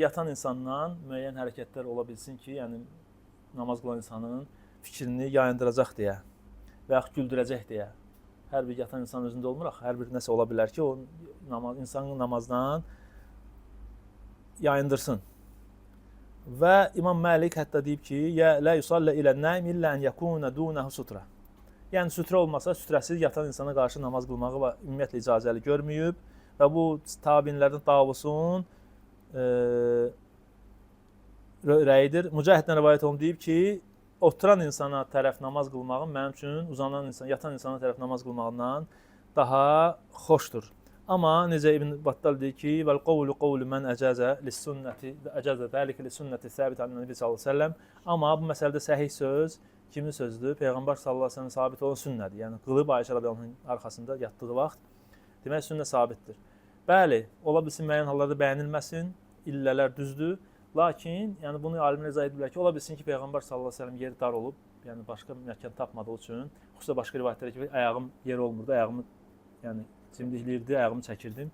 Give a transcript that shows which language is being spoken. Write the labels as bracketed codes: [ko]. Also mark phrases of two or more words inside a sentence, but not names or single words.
[az] Yatan insandan müəyyən hərəkətlər ola bilsin ki, yəni namaz qılan insanın fikrini yayındıracaq deyə və yaxud güldürəcək deyə. Hər bir yatan insan özündə olmur axı. Hər bir nəsə ola bilər ki, o insanın namazdan yayındırsın. Və İmam Məlik hətta deyib ki, [ar] "يا لا يصلى إلى النائم إلا أن يكون دونه سترة." [az] Yəni sütrə olmasa, sütrəsiz yatan insana qarşı namaz qılmağı ümumiyyətlə icazəli görməyib və bu tabiinlərdən Davusun rəyidir. Mücahiddən rivayət olunub deyib ki, oturan insana tərəf namaz qılmağın mənim üçün uzanan insan, yatan insana tərəf namaz qılmağından daha xoşdur. Amma necə İbn Battal deyir ki, [ar] "والقول قول من أجاز للسنة أجاز ذلك للسنة ثابت عن النبي صلى الله عليه وسلم." [az] Amma bu məsələdə səhih söz kimin sözüdür? Peyğəmbər [ar] صلى الله عليه وسلم [az] sabit olan sünnədir. Yəni qılıb Ayşə radiyallahu arxasında yatdığı vaxt demək sünnə sabitdir. Bəli, ola bilsin müəyyən hallarda bəyənilməsin, illələr düzdür. Lakin, yəni bunu alimlər izah edirlər ki, ola bilsin ki, Peyğəmbər [ar] صلى الله عليه وسلم [az] yeri dar olub, yəni başqa məkan tapmadığı üçün, xüsusilə başqa rivayətlərdə ki, ayağım yer olmurdu, ayağımı yəni cimdikləyirdi, ayağımı çəkirdim.